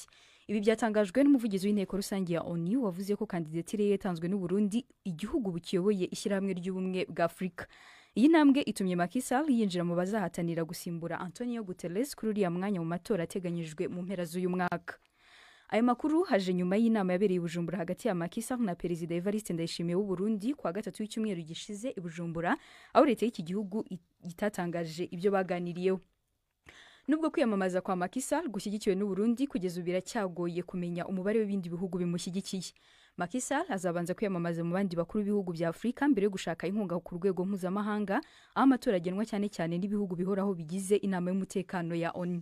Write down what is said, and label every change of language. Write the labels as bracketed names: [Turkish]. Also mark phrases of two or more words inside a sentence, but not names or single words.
[Kinyarwanda] Ibi byatangajwe n'umuvugizi w'inteko rusange ya ONU wavuze ko kandidatire ye yatanzwe n'u Burundi, igihugu bukiyoboye ishyirahamwe ry'ubumwe bwa Afrika. Iyi ntambwe itumye Macky Sall yinjira mu bazahatanira gusimbura Antonio Guterres kuri uriya mwanya mu matora ateganyijwe mu mpera z'uyu mwaka. Aya makuru haje nyuma y'inama yabereye i Bujumbura hagati ya Macky Sall na Perezida Evariste Ndayishimiye w'u Burundi kwa gatatu w'icyumweru gishize i Bujumbura, aho leta y'iki gihugu itatangaje ibyo baganiriyeho. Nubwo kwiyamamaza kwa Macky Sall gushyigikiwe n'u Burundi kugeza ubira cyagoye kumenya umubare w'ibindi bihugu bimushyigikiye. Macky Sall azabanza kwiyamamaza mu bandi bakuru b'ibihugu bya Afrika mbere yo gushaka inkunga ku rwego mpuzamahanga, aho amatora agenwa cyane cyane n'ibihugu bihoraho bigize inama y'umutekano ya ONU.